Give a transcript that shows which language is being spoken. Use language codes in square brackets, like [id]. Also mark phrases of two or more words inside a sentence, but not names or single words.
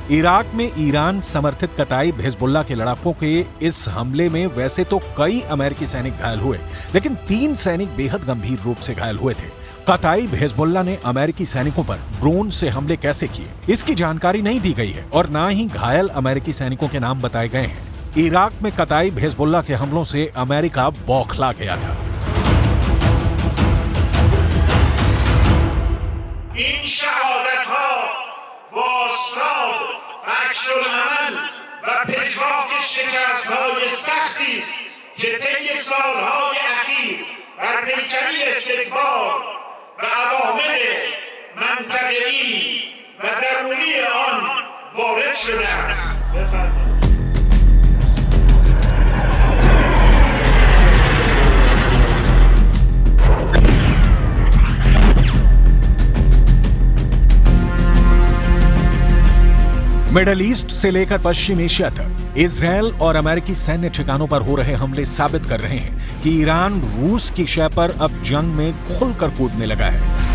[hi] इराक में ईरान समर्थित कताइब हिजबुल्लाह के लड़ाकों के इस हमले में वैसे तो कई अमेरिकी सैनिक घायल हुए, लेकिन 3 सैनिक बेहद गंभीर रूप से घायल हुए थे। कताइब हिजबुल्लाह ने अमेरिकी सैनिकों पर ड्रोन से हमले कैसे किए, इसकी जानकारी नहीं दी गई है और ना ही घायल अमेरिकी सैनिकों के नाम बताए गए हैं। इराक में कताइब हिजबुल्लाह के हमलों से अमेरिका बौखला गया था। [fa] این شهادت‌ها با اسناد و عکس‌العمل و پژواک شکست‌های سختی است که طی سال‌های اخیر بر پیکری استکبار و عوامل منطقه‌ای و درونی آن وارد شده است. بفرمایید. [hi] मिडल ईस्ट से लेकर पश्चिम एशिया तक इजरायल और अमेरिकी सैन्य ठिकानों पर हो रहे हमले साबित कर रहे हैं कि ईरान रूस की शय पर अब जंग में खुलकर कूदने लगा है।